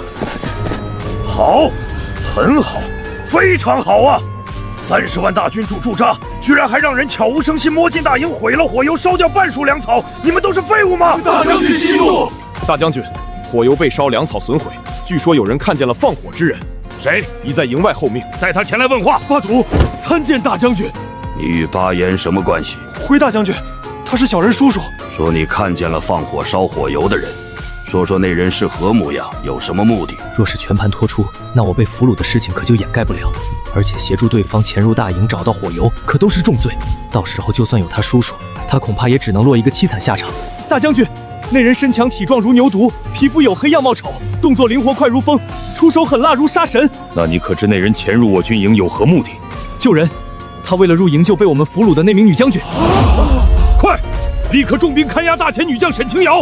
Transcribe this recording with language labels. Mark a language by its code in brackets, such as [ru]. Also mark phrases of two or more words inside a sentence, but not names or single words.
[zh] 好，很好，非常好啊！30萬大軍駐紮，居然還讓人悄無聲息摸進大營，毀了火油，燒掉半數糧草，你們都是廢物嗎？大將軍息怒！大將軍，火油被燒，糧草損毀，據說有人看見了放火之人。誰？已在營外候命，帶他前來問話。巴圖，參見大將軍。你與巴顏什麼關係？回大將軍，他是小人叔叔。說你看見了放火燒火油的人，說說那人是何模樣，有什麼目的？若是全盤托出，那我被俘虜的事情可就掩蓋不了。而且協助對方潛入大營找到火油，可都是重罪。到時候就算有他叔叔，他恐怕也只能落一個淒慘下場。大將軍，那人身強體壯如牛犢，皮膚黝黑，樣貌醜，動作靈活快如風，出手狠辣如殺神。那你可知那人潛入我軍營有何目的？救人。他為了入營救被我們俘虜的那名女將軍。快，立刻重兵看押大前女將沈清瑤。